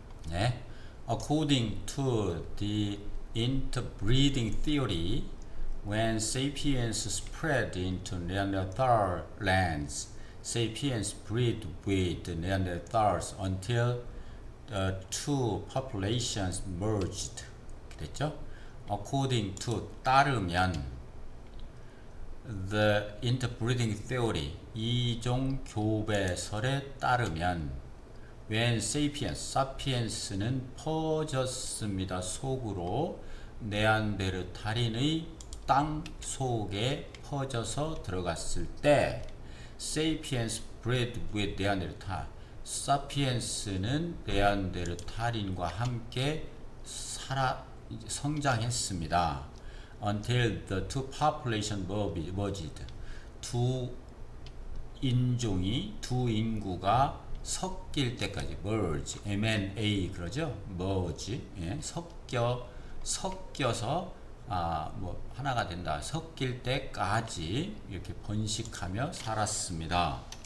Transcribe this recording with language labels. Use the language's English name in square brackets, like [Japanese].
[English] 네, according to the interbreeding theory, when sapiens spread into Neanderthal lands, sapiens bred with Neanderthals until the two populations merged. [Korean] 그랬죠? [English] According to [Korean] 따르면 [English] the interbreeding theory [Korean] 이종 교배설에 따르면 when sapiens는 퍼졌습니다. 속으로 네안데르탈인의 땅 속에 퍼져서 들어갔을 때 [English] sapiens bred with [Korean] 네안데르탈 사피엔스는 네안데르탈인과 함께 성장했습니다. [English] Until the two population merged. [Korean] 두 인구가 섞일 때까지 merge, M-N-A 그러죠? merge, 예, 섞여서 뭐 하나가 된다. 섞일 때까지 이렇게 번식하며 살았습니다.